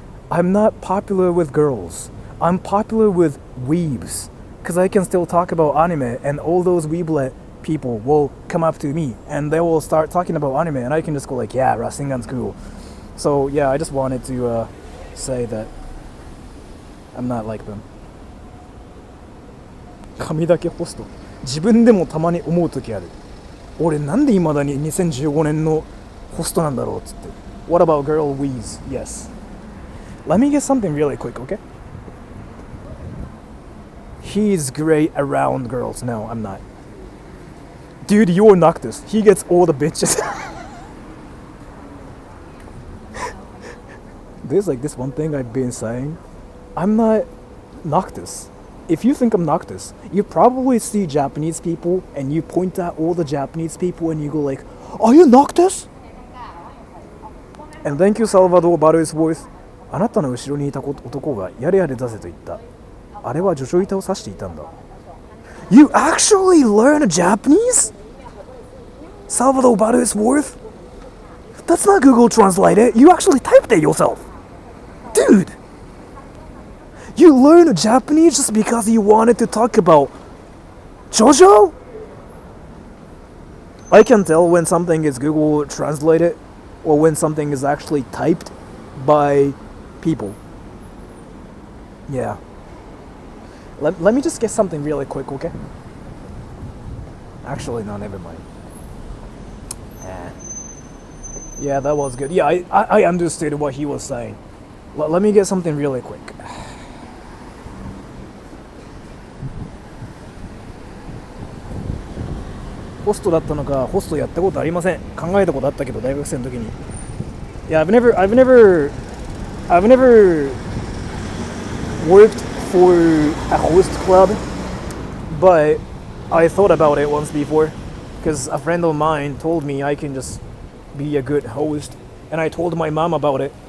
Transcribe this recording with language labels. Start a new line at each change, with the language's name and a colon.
English: I'm not popular with girls. I'm popular with weebs, because I can still talk about anime, and all those weeblet people will come up to me, and they will start talking about anime, and I can just go like, yeah, Rasengan's cool. So yeah, I just wanted to say that I'm not like them.
Japanese: 髪だけホスト。自分でもたまに思う時ある。俺なんで未だに2015年のホストなんだろうっつって。
English: What about girl Weez? Yes. Let me get something really quick, okay? He's great around girls. No, I'm not. Dude, you're Noctis. He gets all the bitches. There's like this one thing I've been saying. I'm not Noctis. If you think I'm Noctis, you probably see Japanese people and you point at all the Japanese people and you go like, "Are you Noctis?" And thank you, Salvador Barrisworth.
Japanese: あなたの後ろにいた男がやれやれ出せと言った。あれは助手板を指していたんだ。
English: You actually learn Japanese? Salvador Barrisworth? That's not Google Translate it. You actually typed it yourself. Dude! You learn Japanese just because you wanted to talk about JoJo? I can tell when something is Google translated or when something is actually typed by people. Yeah. Let me just get something really quick, okay? Actually, no, never mind. Yeah, that was good. Yeah, I understood what he was saying. Let me get something really quick.
Japanese: Host だったのか、ホストやったことありません。考えたことあったけど、大学生の時に。
English: Yeah, I've never worked for a host club, but I thought about it once before, because a friend of mine told me I can just be a good host, and I told my mom about it.